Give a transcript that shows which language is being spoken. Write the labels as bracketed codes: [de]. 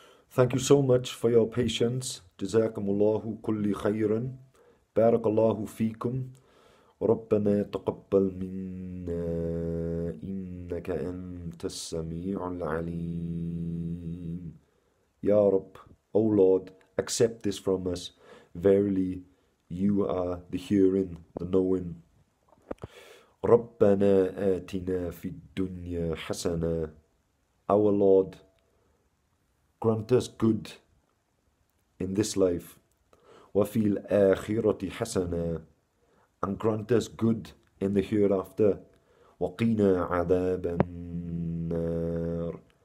[en] Thank you so much for your patience. [ar] Jazakumullahu kulli khayran. Barakallahu feekum. ربنا تقبل منا إنك أنت السميع العليم. [en] Ya Rabb, O Lord, accept this from us. Verily, you are the hearing, the knowing. [ar] ربنا آتنا في الدنيا حسنة. [en] Our Lord, grant us good in this life. [ar] وفي الآخرة حسنة. [en] And grant us good in the hereafter. [ar] وَقِنَا عَذَابَ النَّارِ.